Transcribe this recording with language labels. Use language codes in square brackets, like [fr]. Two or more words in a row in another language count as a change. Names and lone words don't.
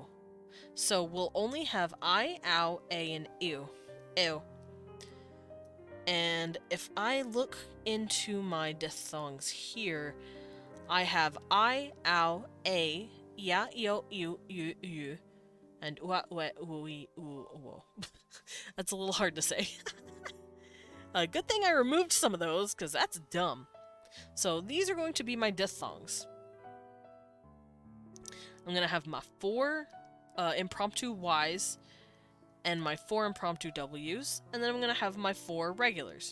[en] So we'll only have I, ow, A, and ew. Ew. And if I look into my diphthongs here, I have I, ow, A, ya, yo, you, and ua, ue, ui, uo. That's a little hard to say. Good thing I removed some of those, because that's dumb. So these are going to be my diphthongs. I'm going to have my 4 impromptu Ys and my 4 impromptu Ws, and then I'm going to have my 4 regulars.